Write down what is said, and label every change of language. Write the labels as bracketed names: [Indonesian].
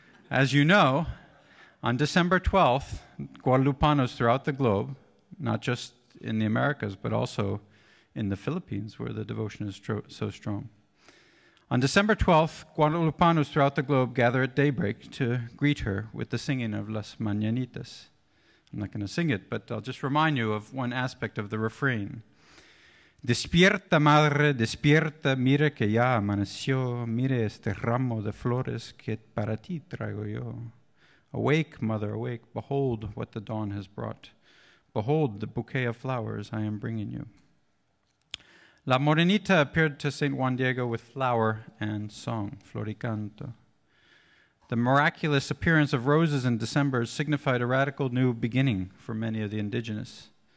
[English] As you know, on December 12th, Guadalupanos throughout the globe, not just in the Americas, but also in the Philippines, where the devotion is so strong. On December 12th, Guadalupanos throughout the globe gather at daybreak to greet her with the singing of Las Mañanitas. I'm not going to sing it, but I'll just remind you of one aspect of the refrain. [Spanish] Despierta, madre, despierta, mire que ya amaneció, mire este ramo de flores que para ti traigo yo. [English] Awake, mother, awake, behold what the dawn has brought. Behold the bouquet of flowers I am bringing you. La Morenita appeared to St. Juan Diego with flower and song, floricanto. The miraculous appearance of roses in December signified a radical new beginning for many of the indigenous.